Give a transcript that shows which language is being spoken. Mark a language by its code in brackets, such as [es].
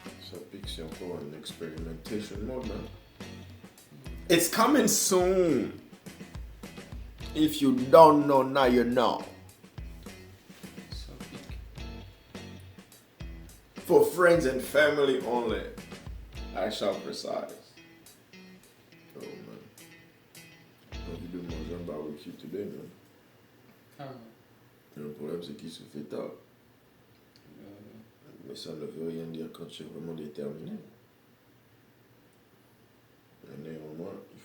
[fr] Ça pique, c'est encore un experimentation mode, man. [en] It's coming soon. If you don't know, now you know. Celtic. For friends and family only. I shall precise. Oh man. [fr] J'ai envie de manger un barbecue today, man. Ah, Le problème, c'est qu'il se fait tard. Mais ça ne veut rien dire quand tu es vraiment déterminé. Mais néanmoins, il